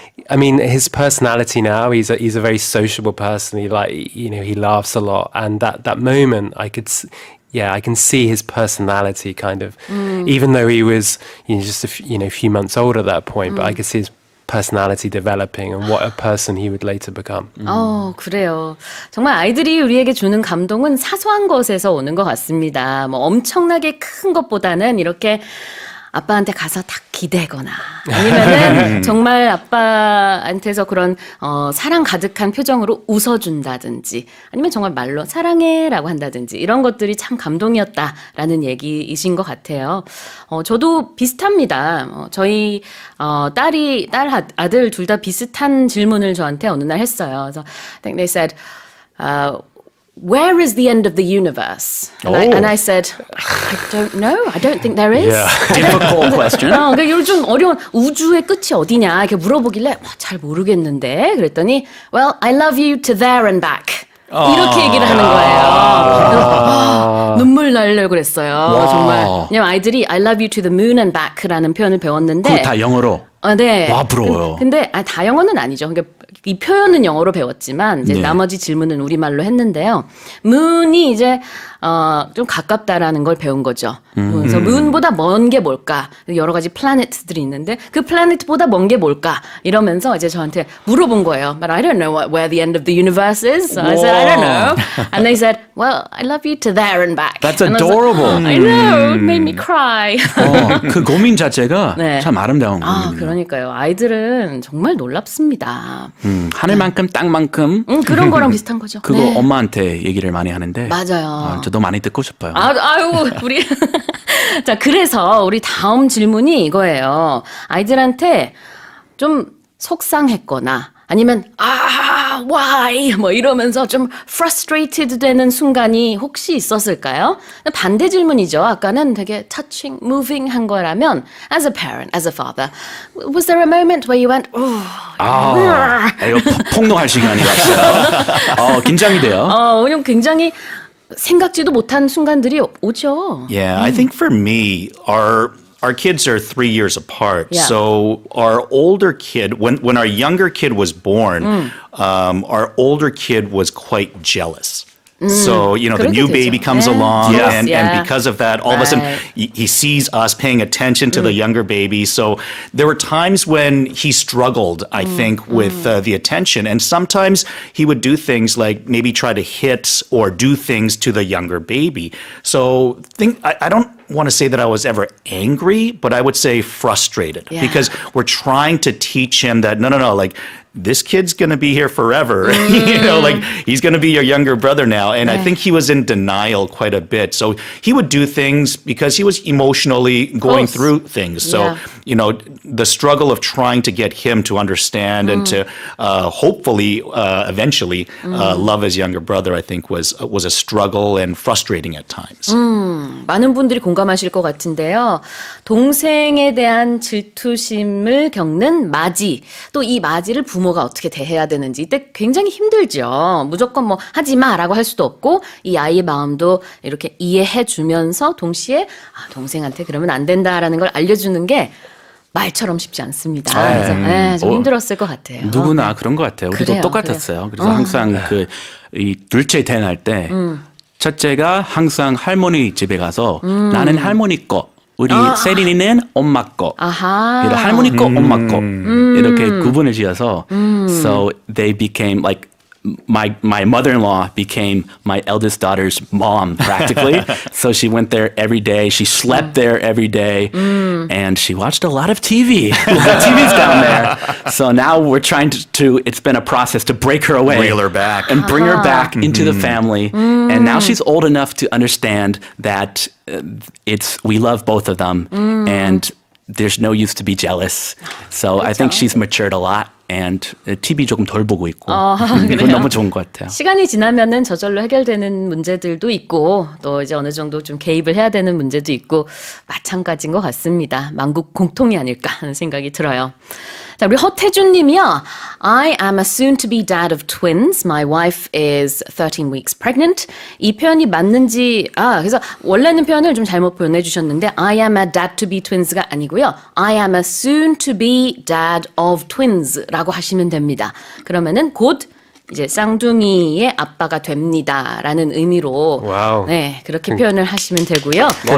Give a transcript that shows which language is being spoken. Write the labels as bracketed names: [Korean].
[English] I mean, his personality now, he's a very sociable person. He laughs a lot. And that moment, I can see his personality kind of, even though he was just a few months old at that point, but I could see his personality developing and what a person he would later become. [Korean] 그래요. 정말 아이들이 우리에게 주는 감동은 사소한 것에서 오는 것 같습니다. 뭐 엄청나게 큰 것보다는 이렇게 아빠한테 가서 딱 기대거나 아니면은 정말 아빠한테서 그런 사랑 가득한 표정으로 웃어준다든지 아니면 정말 말로 사랑해라고 한다든지 이런 것들이 참 감동이었다라는 얘기이신 것 같아요. 저도 비슷합니다. 저희 아들 둘 다 비슷한 질문을 저한테 어느 날 했어요. [English] 그래서 I think they said, where is the end of the universe? And I said, I don't know. I don't think there is. Difficult question. [Korean] 그러니까 요즘 어려운 우주의 끝이 어디냐 이렇게 물어보길래 잘 모르겠는데 그랬더니 [English] Well, I love you to there and back. [Korean] 이렇게 얘기를 하는 거예요. 눈물 나려고 그랬어요. 정말. 왜냐면 아이들이 [English] I love you to the moon and back [Korean] 라는 표현을 배웠는데 그거 다 영어로. 네. 와, 부러워요. 근데 다 영어는 아니죠. 그러니까 이 표현은 영어로 배웠지만 이제 네. 나머지 질문은 우리말로 했는데요. moon이 이제 좀 가깝다라는 걸 배운 거죠. 그래서 moon보다 먼 게 뭘까? 여러 가지 플래닛들이 있는데 그 플래닛보다 먼 게 뭘까? 이러면서 이제 저한테 물어본 거예요. [English] But I don't know where the end of the universe is. So I said, I don't know. And they said, well, I love you to there and back. That's And I was like, adorable. I know. It made me cry. [Korean] 그 고민 자체가 네. 참 아름다운 고민이에요. 그러니까요. 아이들은 정말 놀랍습니다. 하늘만큼 땅만큼 그런 거랑 비슷한 거죠. 그거 네. 엄마한테 얘기를 많이 하는데 맞아요. 저도 많이 듣고 싶어요. 아유, 우리. 자, 그래서 우리 다음 질문이 이거예요. 아이들한테 좀 속상했거나 아니면 why 뭐 이러면서 좀 frustrated 되는 순간이 혹시 있었을까요? 반대 질문이죠. 아까는 되게 [English] touching, moving [Korean] 한 거라면 [English] as a parent, as a father, was there a moment where you went, [Korean] 이거 폭로할 시간이 왔어요. 긴장이 돼요. 왜냐면 굉장히 생각지도 못한 순간들이 오죠. [English] Yeah, I think for me, our kids are 3 years apart. Yeah. So our older kid, when our younger kid was born, our older kid was quite jealous. So, you know, the new [Korean] 그렇게 [English] baby [Korean] 되죠. [English] comes [Korean] 네. [English] along, Yes, and yeah. because of that, all of a sudden, Right. he sees us paying attention to the younger baby. So there were times when he struggled, I think, with the attention. And sometimes he would do things like maybe try to hit or do things to the younger baby. So I don't want to say that I was ever angry, but I would say frustrated Yeah. because we're trying to teach him that, no, like, this kid's going to be here forever. You know, like, he's going to be your younger brother now. And I think he was in denial quite a bit. So he would do things because he was emotionally going course. through things. So, Yeah. you know, the struggle of trying to get him to understand and to hopefully eventually love his younger brother, I think was a struggle and frustrating at times. [Korean] 많은 분들이 공감하실 것 같은데요. 동생에 대한 질투심을 겪는 맞이, 또 이 맞이를 부모가 어떻게 대해야 되는지 이때 굉장히 힘들죠. 무조건 뭐 하지 마라고 할 수도 없고 이 아이의 마음도 이렇게 이해해 주면서 동시에 동생한테 그러면 안 된다라는 걸 알려주는 게 말처럼 쉽지 않습니다. 그래서 좀 힘들었을 것 같아요. 누구나 그런 것 같아요. 우리도 그래요, 똑같았어요. 그래서 항상 이 둘째 태어날 때 첫째가 항상 할머니 집에 가서 나는 할머니 거, 우리 세린이는 엄마 거, 아하. 할머니 거, 엄마 거 이렇게 구분을 지어서 [English] so they became like my mother-in-law became my eldest daughter's mom practically. So she went there every day. She slept there every day. And she watched a lot of TV. The TV's down there. So now we're trying to it's been a process to break her away. Reel her back. And bring her back into the family. And now she's old enough to understand that we love both of them. And there's no use to be jealous. So I think she's matured a lot. [Korean] And TV 조금 덜 보고 있고 이건 그래요? 너무 좋은 것 같아요. 시간이 지나면은 저절로 해결되는 문제들도 있고 또 이제 어느 정도 좀 개입을 해야 되는 문제도 있고 마찬가지인 것 같습니다. 만국 공통이 아닐까 하는 생각이 들어요. 자, 우리 허태준 님이요. [English] I am a soon-to-be dad of twins. My wife is 13 weeks pregnant. [Korean] 이 표현이 맞는지 그래서 원래는 표현을 좀 잘못 보내주셨는데 [English] I am a dad-to-be twins [Korean] 가 아니고요. [English] I am a soon-to-be dad of twins [Korean] 라고 하시면 됩니다. 그러면은 곧 이제 쌍둥이의 아빠가 됩니다라는 의미로 와우. 네, 그렇게 표현을 하시면 되고요.